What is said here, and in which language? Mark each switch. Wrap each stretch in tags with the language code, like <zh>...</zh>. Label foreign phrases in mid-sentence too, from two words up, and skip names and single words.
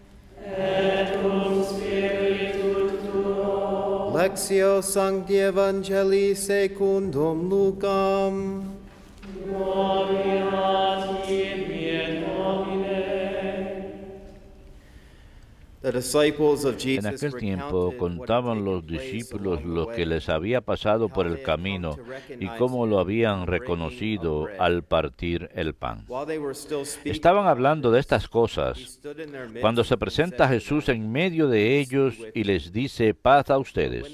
<la>Lectio Sancti Evangelii secundum Lucam. Gloria tibi, Domine.</la> <es>En aquel tiempo contaban los discípulos lo que les había pasado por el camino y cómo lo habían reconocido al partir el pan. Estaban hablando de estas cosas cuando se presenta Jesús en medio de ellos y les dice: paz a ustedes.</es>